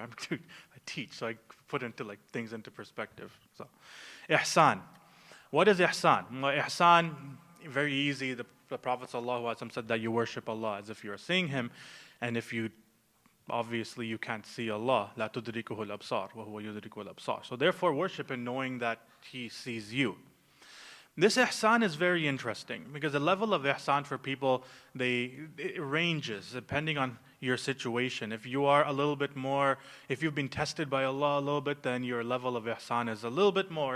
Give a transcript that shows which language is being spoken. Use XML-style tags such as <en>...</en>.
<en>I teach, so I put into like things into perspective. So, ihsan. What is ihsan? Well, ihsan, very easy. The Prophet ﷺ said that you worship Allah as if you are seeing Him, and if you, obviously you can't see Allah.</en> <ar>لا تدركه الأبصار وهو يدرك الأبصار.</ar> <en>So therefore worship Him knowing that He sees you. This ihsan is very interesting because the level of ihsan for people, it ranges depending on your situation. If you are a little bit more, if you've been tested by Allah a little bit, then your level of ihsan is a little bit more.</en>